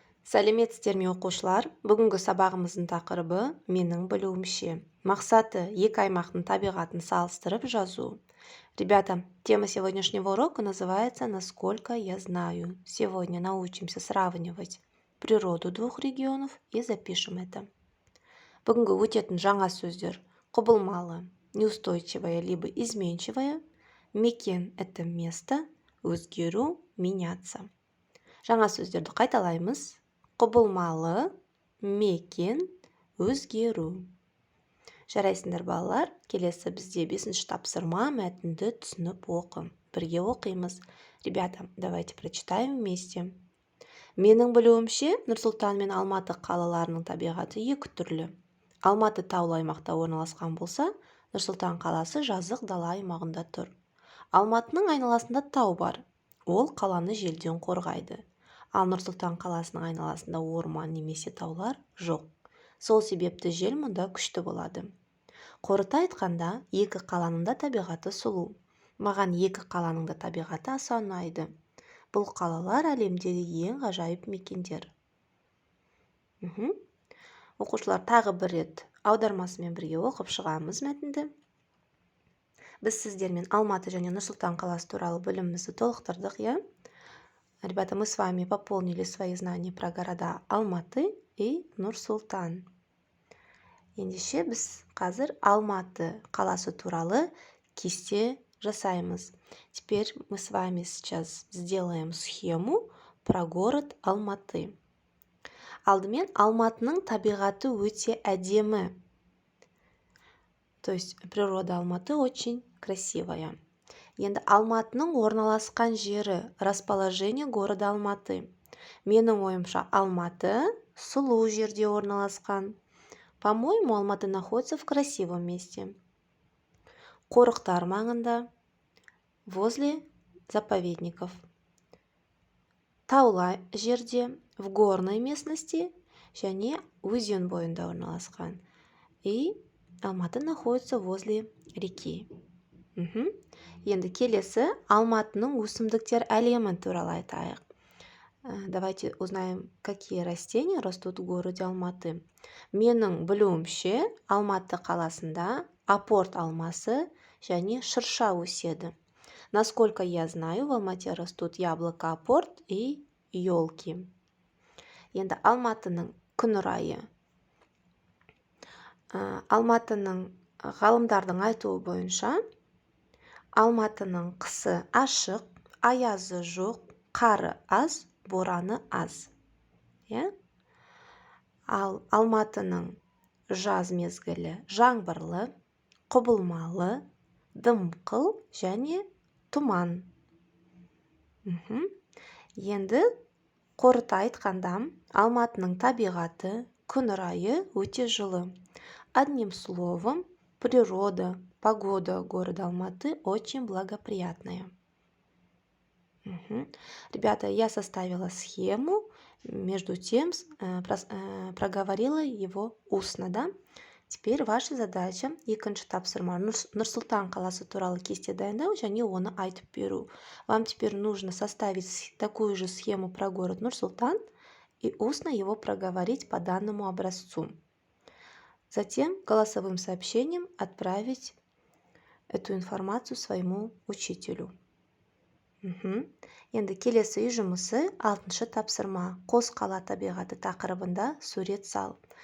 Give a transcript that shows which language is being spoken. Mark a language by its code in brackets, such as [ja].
[kk] Сәлеметсіздер ме оқушылар? Бүгінгі сабағымыздың тақырыбы менің білуімше. Мақсаты екі аймақтың табиғатын салыстырып жазу. [ru] Ребята, тема сегодняшнего урока называется «Насколько я знаю». Сегодня научимся сравнивать природу двух регионов и запишем это. [kk] Бүгінгі өтетін жаңа сөздер: құбылмалы, [ru] неустойчивое либо изменчивое, [kk] мекен – [ru] это место, [kk] өзгеру – [ru] меняться. [kk] Жаңа сөздерді қайталаймыз. Құбылмалы, мекен, өзгеру. Жарайсыңдар балалар, келесі бізде 5-ші тапсырма, мәтінді түсініп оқы. Бірге оқимыз. [ru] Ребята, давайте прочитаем вместе. [kk] Менің білуімше, Нұр-Сұлтан мен Алматы қалаларының табиғаты екі түрлі. Алматы таулы аймақта орналасқан болса, Нұр-Сұлтан қаласы жазық дала аймағында тұр. Алматының айналасында тау бар. Ол қаланы желден қорғайды. Ал Нұр-Сұлтан қаласының айналасында орман немесе таулар жоқ. Сол себепті жел мұнда күшті болады. Қорыта айтқанда, екі қаланың да табиғаты сұлу. Маған екі қаланың да табиғаты аса ұнайды. Бұл қалалар әлемдегі ең ғажайып мекендер. Оқушылар, тағы бір рет аудармасымен бірге оқып шығамыз мәтінді. Біз сіздермен Алматы және Нұр-Сұлтан қаласы туралы білімімізді толықтырдық, иә? [ru] Ребята, мы с вами пополнили свои знания про города Алматы и Нур-Султан. [kk] Ендеше біз қазір Алматы қаласы туралы кесте жасаймыз. [ru] Теперь мы с вами сейчас сделаем схему про город Алматы. [kk] Алдымен Алматының табиғаты өте әдемі. [ru] То есть природа Алматы очень красивая. [kk] Енді Алматының орналасқан жері, [ru] расположение города Алматы. [kk] Менің ойымша, Алматы сұлу жерде орналасқан. [ru] По-моему, Алматы находится в красивом месте. [kk] Қорықтар маңында, [ru] возле заповедников. [kk] Таулы жерде, [ru] в горной местности, [kk] және өзен бойында орналасқан. [ru] И Алматы находится возле реки. [kk] Енді келесі Алматының өсімдіктер әлемі туралы айтайық. [ru] Давайте узнаем, какие растения растут в городе Алматы. [kk] Менің білуімше, Алматы қаласында апорт алмасы және шырша өседі. [ru] Насколько я знаю, в Алмате растут яблоко апорт и елки. [kk] Енді Алматының күн райы. Алматының ғалымдардың айтуы бойынша, Алматының қысы ашық, аязы жоқ, қары аз, бораны аз. Ал Алматының жаз мезгілі жаңбырлы, құбылмалы, дымқыл және тұман. Енді қорыта айтқанда, Алматының табиғаты, күн райы өте жылы. [ru] Одним словом, природа, погода города Алматы очень благоприятная. Ребята, я составила схему, между тем проговорила его устно, да? Теперь ваша задача [kk] екінші тапсырма Нұр-Сұлтан қаласы туралы кесте дайындау және оны айтып беру. [ru] Вам теперь нужно составить такую же схему про город Нур-Султан и устно его проговорить по данному образцу. Затем голосовым сообщением отправить эту информацию своему учителю. [kk] Енді келесі үй жұмысы 6-шы тапсырма. Қос қала табиғаты тақырыбында сурет сал.